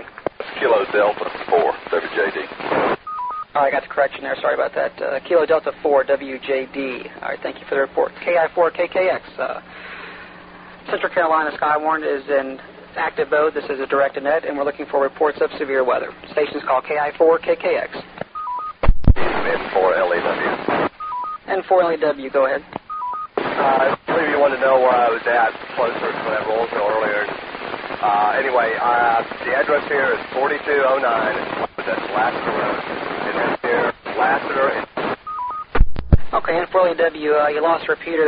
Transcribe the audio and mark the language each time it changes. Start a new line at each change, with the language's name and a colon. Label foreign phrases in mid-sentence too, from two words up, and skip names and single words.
English: Kilo Delta 4 WJD. All right, I got the correction there. Sorry about that. Kilo Delta 4 WJD. All right, thank you for the report. KI4KKX. Central Carolina Skywarn is in active mode. This is a directed net, and we're looking for reports of severe weather. Station's called KI4KKX. N4LEW. N4LEW, go ahead. I believe you wanted to know where I was at closer to that Rollsville earlier. Anyway, the address here is 4209. That's Lassiter Road. And then here, Lassiter. Okay, N4LEW, you lost a repeater there.